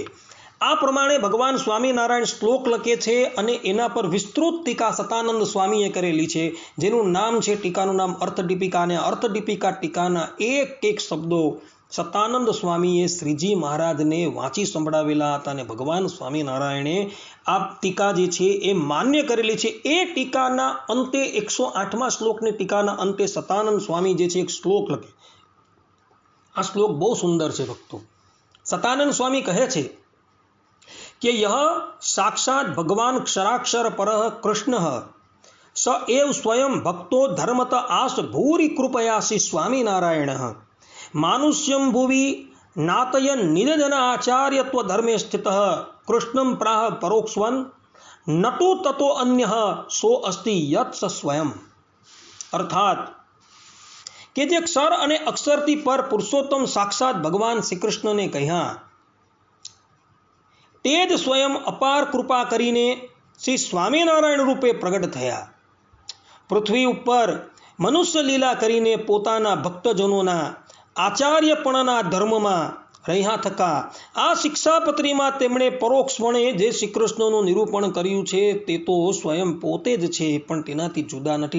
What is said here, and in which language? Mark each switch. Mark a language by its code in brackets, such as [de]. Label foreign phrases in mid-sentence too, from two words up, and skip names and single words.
[gu] આ પ્રમાણે ભગવાન સ્વામિનારાયણ શ્લોક લખે છે અને એના પર વિસ્તૃત ટીકા સતાનંદ સ્વામીએ કરેલી છે, જેનું નામ છે, ટીકાનું નામ અર્થદીપિકા, અને અર્થદીપિકા ટીકાના એક શબ્દો સતાનંદ સ્વામીએ શ્રીજી મહારાજને વાંચી સંભળાવેલા હતા અને ભગવાન સ્વામિનારાયણે આ ટીકા જે છે એ માન્ય કરેલી છે. એ ટીકાના અંતે 108મા શ્લોકની ટીકાના અંતે સતાનંદ સ્વામી જે છે એક શ્લોક લખે. આ શ્લોક બહુ સુંદર છે ભક્તો. [sa] સતાનંદ સ્વામી [gu] કહે છે [hi] कि यह [sa] साक्षात भगवान क्षराक्षर परः कृष्णः स एव स्वयं भक्तो धर्मत आस भूरि कृपयासि स्वामीनारायणः मानुष्यं भुवि नातयन् निजन आचार्यत्व धर्मे स्थितः कृष्णं प्राह परोक्षवन् नटो ततो अन्यः सो अस्ति यत् स स्वयं. [gu] अर्थात કે જે ક્ષર અને અક્ષરથી પર પુરુષોત્તમ સાક્ષાત ભગવાન શ્રી કૃષ્ણને કહ્યા તે જ સ્વયં અપાર કૃપા કરીને શ્રી સ્વામિનારાયણ રૂપે પ્રગટ થયા. પૃથ્વી ઉપર મનુષ્ય લીલા કરીને પોતાના ભક્તજનોના આચાર્યપણના ધર્મમાં રહ્યા થકા આ શિક્ષાપત્રીમાં તેમણે પરોક્ષપણે જે શ્રી કૃષ્ણનું નિરૂપણ કર્યું છે તે તો સ્વયં પોતે જ છે, પણ તેનાથી જુદા નથી.